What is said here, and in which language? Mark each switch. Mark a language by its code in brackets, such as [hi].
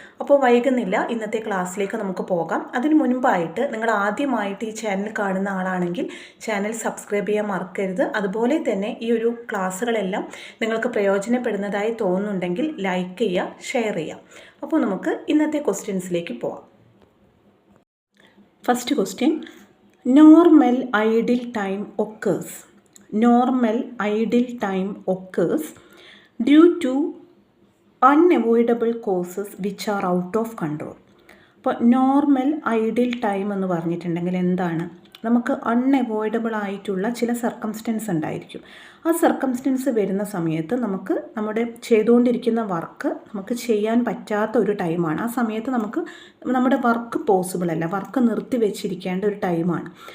[ml] അപ്പോൾ വൈകുന്നില്ല, ഇന്നത്തെ ക്ലാസ്സിലേക്ക് നമുക്ക് പോകാം. അതിന് മുൻപായിട്ട് നിങ്ങൾ ആദ്യമായിട്ട് ഈ ചാനൽ കാണുന്ന ആളാണെങ്കിൽ ചാനൽ സബ്സ്ക്രൈബ് ചെയ്യാൻ മറക്കരുത്. അതുപോലെ തന്നെ ഈ ഒരു ക്ലാസ്സുകളെല്ലാം നിങ്ങൾക്ക് പ്രയോജനപ്പെടുന്നതായി തോന്നുന്നുണ്ടെങ്കിൽ ലൈക്ക് ചെയ്യുക, ഷെയർ ചെയ്യുക. അപ്പോൾ നമുക്ക് ഇന്നത്തെ ക്വസ്റ്റ്യൻസിലേക്ക് പോകാം. [en] First question, normal idle time occurs. Normal idle time occurs due to unavoidable causes which are out of control. [ml] അപ്പോൾ നോർമൽ ഐഡിൽ ടൈം എന്ന് പറഞ്ഞിട്ടുണ്ടെങ്കിൽ എന്താണ്? നമുക്ക് അൺഅവോയ്ഡബിൾ ആയിട്ടുള്ള ചില സർക്കംസ്റ്റൻസ് ഉണ്ടായിരിക്കും. ആ സർക്കംസ്റ്റൻസ് വരുന്ന സമയത്ത് നമുക്ക് നമ്മുടെ ചെയ്തുകൊണ്ടിരിക്കുന്ന വർക്ക് നമുക്ക് ചെയ്യാൻ പറ്റാത്ത ഒരു ടൈമാണ്. ആ സമയത്ത് നമുക്ക് നമ്മുടെ വർക്ക് പോസിബിൾ അല്ല, വർക്ക് നിർത്തി വെച്ചിരിക്കേണ്ട ഒരു ടൈമാണ്.